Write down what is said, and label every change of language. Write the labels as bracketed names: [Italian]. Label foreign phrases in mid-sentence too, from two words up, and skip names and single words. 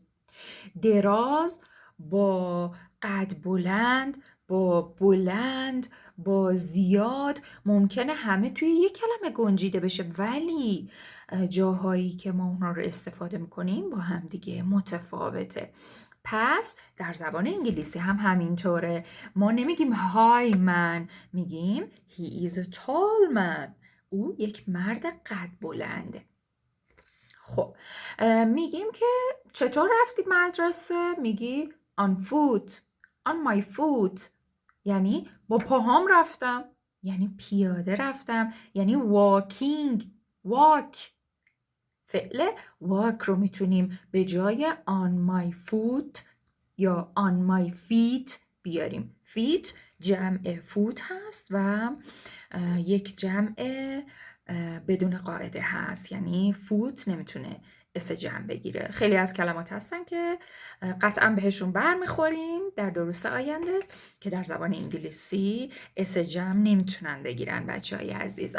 [Persian] دراز با قد بلند، با بلند، با زیاد ممکنه همه توی یک کلمه گنجیده بشه، ولی جاهایی که ما اونها رو استفاده میکنیم با هم دیگه متفاوته. پس در زبان انگلیسی هم همینطوره. ما نمیگیم [English] high man, میگیم he is a tall man. [Persian] او یک مرد قد بلنده. خب میگیم که چطور رفتی مدرسه؟ [English] میگی on foot، on my foot، [Persian] یعنی با پاهام رفتم، یعنی پیاده رفتم، یعنی [English] walking، walk. [Persian] فعل walk رو میتونیم به جای [English] on my foot [Persian] یا [English] on my feet [Persian] بیاریم. feet جمع foot هست و یک جمع بدون قاعده هست، یعنی فوت نمیتونه اس جمع بگیره. خیلی از کلمات هستن که قطعا بهشون برمیخوریم در دروس آینده که در زبان انگلیسی اس جمع نمیتونن بگیرن بچه‌های عزیزم.